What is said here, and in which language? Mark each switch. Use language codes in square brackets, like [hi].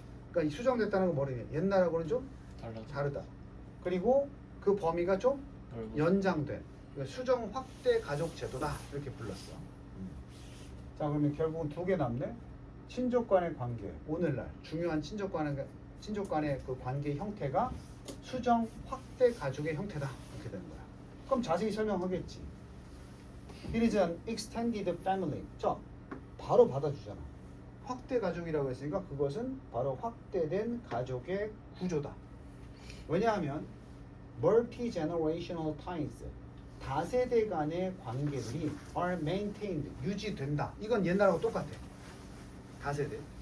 [ko] 그러니까 이 수정됐다는 건 뭐냐? 옛날하고는 좀 다르다. 그리고 그 범위가 좀 연장된 그러니까 수정 확대 가족 제도다 이렇게 불렀어. 자 그러면 결국은 두 개 남네. 친족 간의 관계. 오늘날 중요한 친족 간의 그 관계 형태가 수정 확대 가족의 형태다 이렇게 되는 거야. 그럼 자세히 설명하겠지. [en] It is an extended family. [ko] 자 바로 받아주잖아. 확대 가족이라고 했으니까 그것은 바로 확대된 가족의 구조다. 왜냐하면 [en] multi-generational ties [ko] 다세대 간의 관계들이 [en] are maintained [ko] 유지된다. 이건 옛날하고 똑같아. 다세대.